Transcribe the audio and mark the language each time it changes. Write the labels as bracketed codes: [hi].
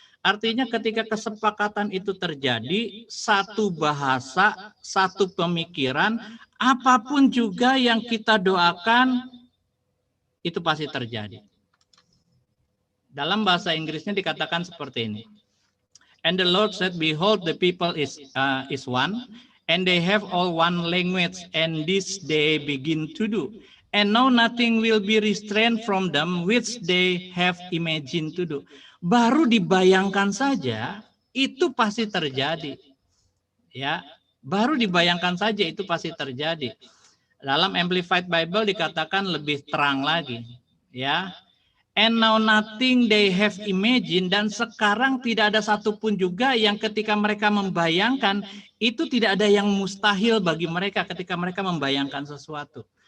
[id] Artinya ketika kesepakatan itu terjadi, satu bahasa, satu pemikiran, apapun juga yang kita doakan, itu pasti terjadi. Dalam bahasa Inggrisnya dikatakan seperti ini. [en] And the Lord said, behold, the people is one, and they have all one language, and this they begin to do. And now nothing will be restrained from them, which they have imagined to do. [id] Baru dibayangkan saja, itu pasti terjadi. Ya, baru dibayangkan saja itu pasti terjadi. Dalam Amplified Bible dikatakan lebih terang lagi. Ya, [en] and now nothing they have imagined, [id] dan sekarang tidak ada satupun juga yang ketika mereka membayangkan, itu tidak ada yang mustahil bagi mereka ketika mereka membayangkan sesuatu.